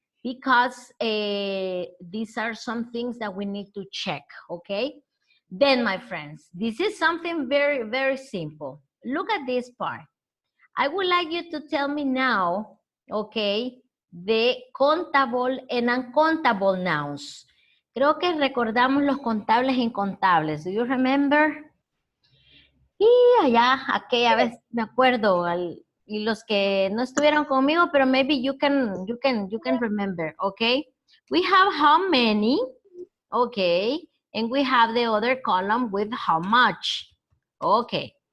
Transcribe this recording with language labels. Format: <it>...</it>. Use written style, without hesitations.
<en>Because these are some things that we need to check, okay? Then, my friends, this is something very, very simple. Look at this part. I would like you to tell me now, okay, the countable and uncountable nouns.</en> <es>Creo que recordamos los contables e incontables.</es> <en>Do you remember?</en> <es>Y allá, aquella vez me acuerdo, y los que no estuvieron conmigo, pero</es> <en>maybe you can remember,</en> <es>okay?</es> <en>We have how many, okay, and we have the other column with how much, okay.</en>